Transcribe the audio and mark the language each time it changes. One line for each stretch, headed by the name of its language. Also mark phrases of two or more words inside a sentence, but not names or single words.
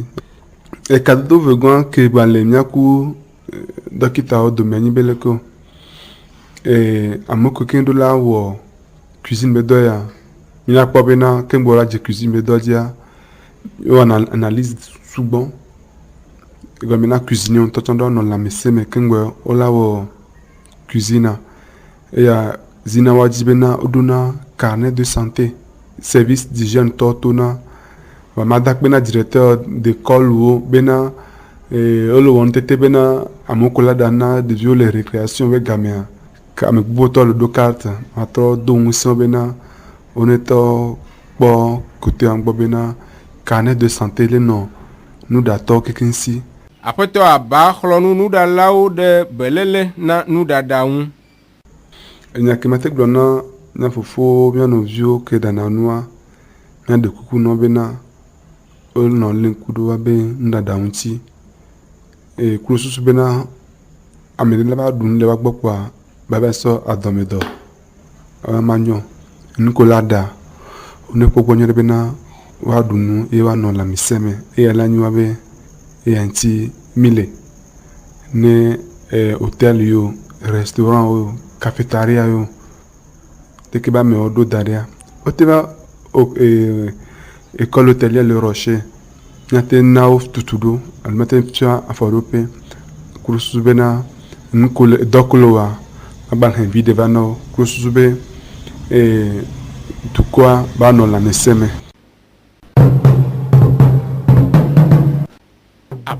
Ewe: Kadodo vegɔa ke ba le míaku dɔkitawo dome nyi be leke ame kekeŋ ɖo la wɔ cuisine be dɔ ya míakpɔ bena keŋgbɔ la dze cuisine be dɔ dzia wowɔna analyse sugbɔ. Egɔme na cuisine ŋutɔ tsã ɖo nɔ lãmesẽ me keŋgbɔ wola wɔ cuisine. Eya zina wa dzi bena woɖona
French: carnet de santé service d'hygiène
Ewe: tɔ tona. Va mada kpe na
French: directeur d'école
Ewe: wo bena wole wɔn tete bena amewo ko la ɖa na ɖeviwo le récréation be gamea. Ke ame gbogbo le ɖo carte atrɔ do ŋusẽ bena wonetɔ kpɔ kotea gbɔ bena
French: carnet de santé
Ewe: le nɔ nuɖatɔ kekeŋ si. Aƒetɔ Aba xlɔnu nuɖalawo ɖe belele na nuɖaɖa ŋu. Enya ke mate gblɔ na mía fofo mía nɔviwo ke ɖana nua míaɖe kuku nɔ bena wonɔ lé ŋku ɖo be nuɖaɖa ŋuti. Klo susu bena ame ɖe la va ɖu nu le woagbɔ kpoa va sɔ adɔmedɔ manyɔ nu ko la ɖa wone kpɔ gbɔ nyuie ɖe bena woaɖu nu eye woanɔ lãmesẽ me. Eya la nyi wa be eya ŋuti mi le ne hôtel yo, restaurant yo, cafétéria yo teke be amewo ɖo da ɖea. Wote va
French: école hôtelière
Ewe: Le Rocher míate na wo tutu ɖo alo míate fia afɔɖoƒe kuro susu bena nuko le dɔkoloa agbalẽ viɖe va na wo kuro susu be dukɔa ba nɔ lãmesẽ me.